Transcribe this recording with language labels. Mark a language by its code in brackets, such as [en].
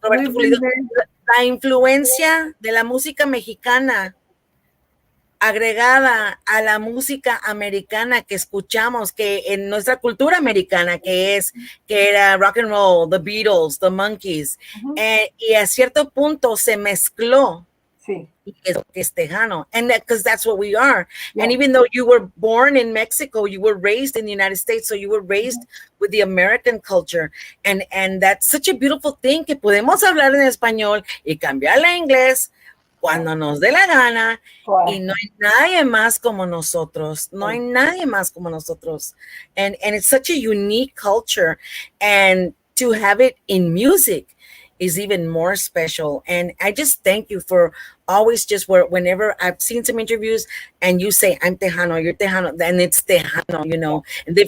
[es] La influencia de la música mexicana agregada a la música americana que escuchamos, que en nuestra cultura americana, que era rock and roll, the Beatles, the Monkees, y a cierto punto se mezcló Sí. Es Tejano, [en] and that because that's what we are. And Yeah. even though you were born in Mexico, you were raised in the United States, so you were Mhm. raised with the American culture, and that's such a beautiful thing [es] que podemos hablar en español y cambiarle a inglés [en] Right. [es] cuando nos dé la gana. Y [en] Right. [es] no hay nadie más como nosotros. No hay [en] Right. [es] nadie más como nosotros. [en] And it's such a unique culture. And to have it in music is even more special. And I just thank you for always just whenever I've seen some interviews and you say, I'm Tejano, you're Tejano, then it's Tejano, Yeah. And they've